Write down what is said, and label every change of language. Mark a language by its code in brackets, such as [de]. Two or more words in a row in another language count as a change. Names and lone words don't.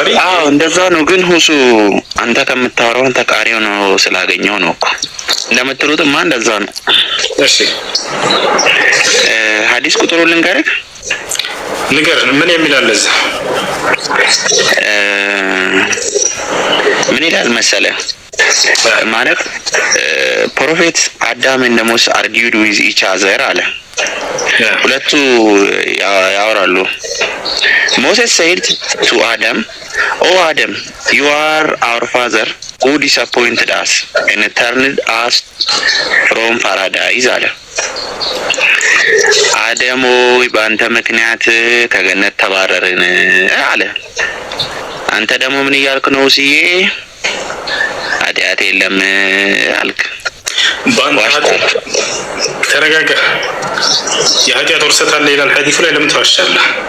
[am] እንደዛ ነው። ግን ሁሱ አንተ ከምታወራው ተቃሪው ነው ስላገኘው ነው እኮ እንደምትሉትማ እንደዛ ነው። እሺ ሐዲስ ቁጥሩ ልንገርህ። ምን የሚላል እዛ? ምን ይላል መሰለህ? [en] ማለት ፕሮፌት አዳም and Moses argued with each other [am] አለ። ሁለቱ ያወራሉ። [en] Moses said to Adam, "Oh Adam, you are our father who disappointed us and turned us from paradise [am] አለ። አዳም ሆይ በአንተ ምክንያት ከገነት ተባረርን አለ። አንተ ደግሞ ምን እያልክ ነው ሲዬ? ኃጢአት የለም አልክ። ተረጋጋ። የኃጢአት ውርሰት አለ ይላል ሐዲሱ ላይ። ለምን ተዋሻለህ?